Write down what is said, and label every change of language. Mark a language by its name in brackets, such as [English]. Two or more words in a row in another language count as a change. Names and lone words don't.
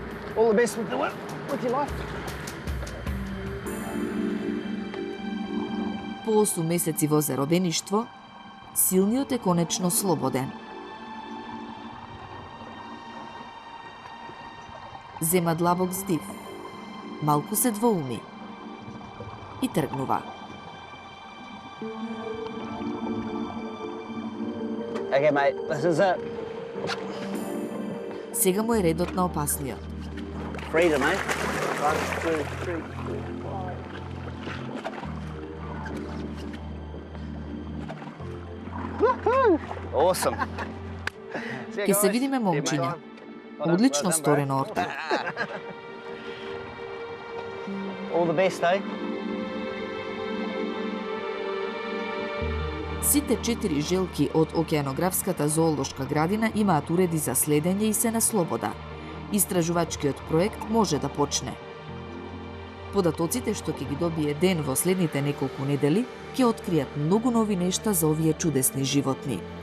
[Macedonian] По 8 месеци во заробеништво, силниот е конечно слободен. Зема длабок здив. Малку се двоуми. И тргнува. [English] Okay, mate, this is it. [Macedonian] Сега му е редот на опасниот. [English] Freedom, mate. 1, 2, 3. Awesome. [Macedonian] Ке се видиме, момчиња. Одлично сторено, Орта. [English] All the best, eh? [Macedonian] Сите 4 желки од Океанографската зоолошка градина имаат уреди за следење и се на слобода. Истражувачкиот проект може да почне. Податоците што ќе ги добие Ден во следните неколку недели ќе откријат многу нови нешта за овие чудесни животни.